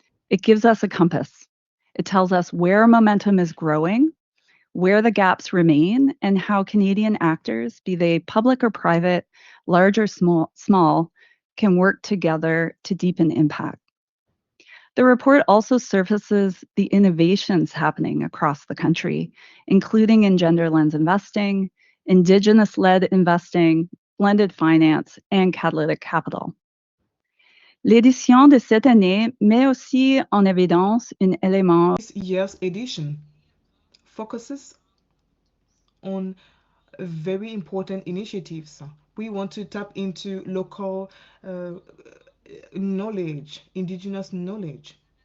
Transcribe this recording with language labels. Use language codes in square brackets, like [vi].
[en] It gives us a compass. It tells us where momentum is growing, where the gaps remain, and how Canadian actors, be they public or private, large or small, can work together to deepen impact. The report also surfaces the innovations happening across the country, including in gender lens investing, Indigenous-led investing, blended finance, and catalytic capital. [fr] L'édition de cette année met aussi en évidence un élément. [en] This year's edition focuses on very important initiatives. We want to tap into local knowledge, indigenous knowledge.